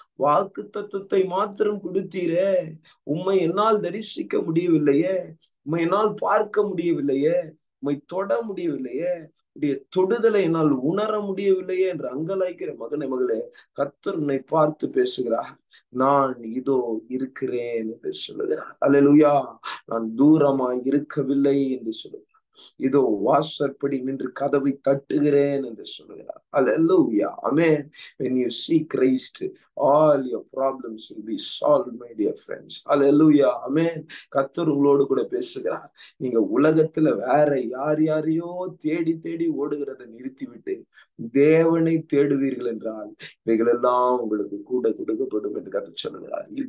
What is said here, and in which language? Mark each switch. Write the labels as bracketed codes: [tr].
[ta] வாக்கு தத்தத்தை மாத்திரம் கொடுத்தீரே, உம்மை என்னால் தரிசிக்க முடியவில்லையே, உம்மை என்னால் பார்க்க முடியவில்லையே, உம்மை தொட முடியவில்லையே, உடைய தொடுதலை என்னால் உணர முடியவில்லையே என்று அங்கலாய்க்கிற மகனே, மகளே, கர்த்தர் உன்னை பார்த்து பேசுகிறார். நான் இதோ இருக்கிறேன் என்று சொல்லுகிறார். அல்லேலூயா. நான் தூரமாய் இருக்கவில்லை என்று சொல்லுகிறார். இதோ வாசற்படி நின்று கதவை தட்டுகிறேன் என்று சொல்லுகிறார். [en] Hallelujah. Amen. When you see Christ, all your problems will be solved, my dear friends. [ta] Hallelujah. Amen. கர்த்தர் உங்களோடு கூட பேசுகிறார். நீங்க உலகத்துல வேற யாரையோ தேடி தேடி ஓடுகிறதை நிறுத்திவிட்டு தேவனை தேடுவீர்கள் என்றால் இவைகள் எல்லாம் உங்களுக்கு கூட கொடுக்கப்படும் என்று கர்த்தர் சொல்லுகிறார்.